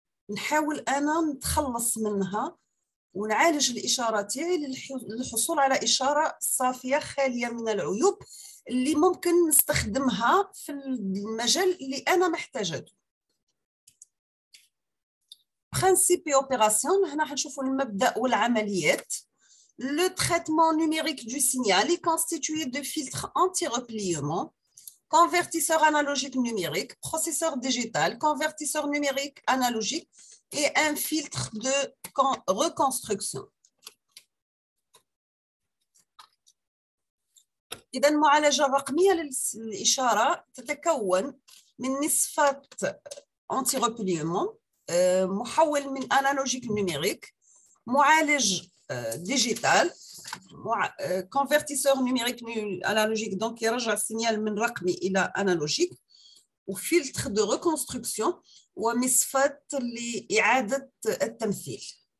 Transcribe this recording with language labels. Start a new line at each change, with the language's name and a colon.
Arabic: نحاول أنا نتخلص منها ونعالج الإشارة تاعي للحصول على إشارة صافية خالية من العيوب اللي ممكن نستخدمها في المجال اللي أنا محتاجته.
French: Principe et opération,
Arabic: هنا حنشوفوا المبدأ والعمليات.
French: Le traitement numérique du signal est constitué de filtres anti-repliement, convertisseur analogique numérique, processeur digital, convertisseur numérique analogique et un filtre de reconstruction.
Arabic: إذا المعالجة الرقمية للإشارة تتكون من نصفات anti-repliement، محول من
French: analogique numérique،
Arabic: معالج digital،
French: convertisseur numérique analogique donc
Arabic: يرجع السينيال من رقمي إلى analogique، وفلتر
French: de reconstruction
Arabic: ومصفات لإعادة التمثيل.